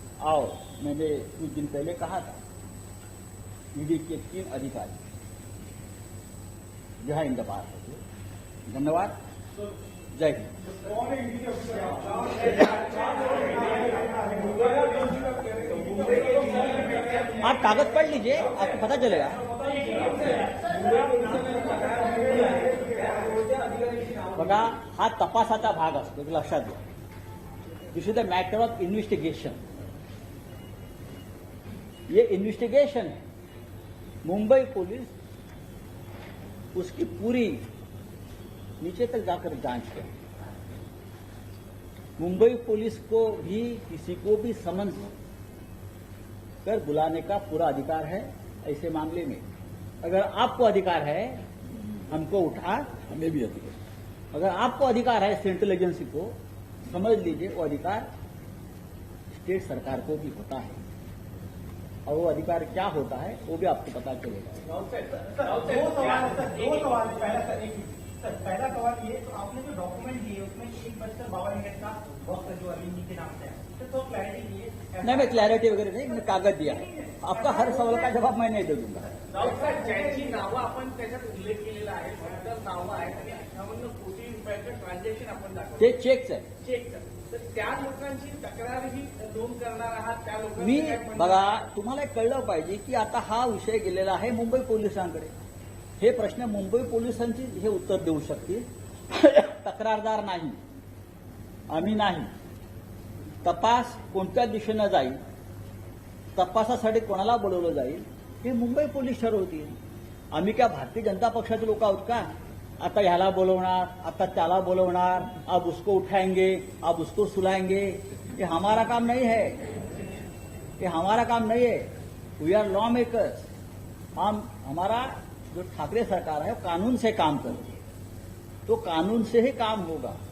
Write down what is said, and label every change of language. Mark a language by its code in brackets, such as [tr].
[hi] और मैंने कुछ दिन पहले कहा था, ईडी के 3 अधिकारी यहाँ इंतजार होंगे। धन्यवाद, जय हिंद। आप कागज पढ़ लीजिए, आपको पता चलेगा। [mr] बघा, हा तपासाचा भाग असतो, लक्षात घ्या। [en] This is the matter of investigation. [hi] ये इन्वेस्टिगेशन है। मुंबई पुलिस उसकी पूरी नीचे तक जाकर जांच करे। मुंबई पुलिस को भी किसी को भी समन कर बुलाने का पूरा अधिकार है। ऐसे मामले में अगर आपको अधिकार है हमको उठा, हमें भी अधिकार। अगर आपको अधिकार है सेंट्रल एजेंसी को, समझ लीजिए वो अधिकार स्टेट सरकार को भी होता है, और वो अधिकार क्या होता है वो भी आपको पता चलेगा। पहला सवाल ये, तो आपने जो डॉक्यूमेंट दिए उसमें 1:52 का वक्त जो अरविंद जी के नाम से है, तो क्लैरिटी दिए। नहीं, मैं क्लॅरिटी वगैरे नाही, मैंने कागद दिया है। आपका हर सवाल का जवाब मैं नाही दे दूंगा। [mr] राऊत साहेब, ज्यांची नावं आपण त्याच्यात उल्लेख केलेला आहे, तर नावं आहेत आणि 58 कोटी रुपयाचं ट्रान्झॅक्शन आपण दाखवलं, ते चेकच आहे। चेकचं, तर त्या लोकांची तक्रारही नोंद करणार आहात, त्या मी लोकांनी बघा, तुम्हाला एक कळलं पाहिजे की आता हा विषय गेलेला आहे मुंबई पोलिसांकडे। हे प्रश्न मुंबई पोलिसांची हे उत्तर देऊ शकतील, तक्रारदार नाही, आम्ही नाही। तपास कोणत्या दिशेनं जाईल, तपासासाठी कोणाला बोलवलं जाईल, हे मुंबई पोलीस ठरवतील। आम्ही क्या भारतीय जनता पक्षाचे लोक आहोत का? आता ह्याला बोलवणार, आता त्याला बोलवणार, [hi] अब उसको उठाएंगे, अब उसको सुलाएंगे, ये हमारा काम नहीं है, ये हमारा काम नहीं है। [en] We are lawmakers. [hi] हम हमारा जो ठाकरे सरकार है कानून से काम करती है, तो कानून से ही काम होगा।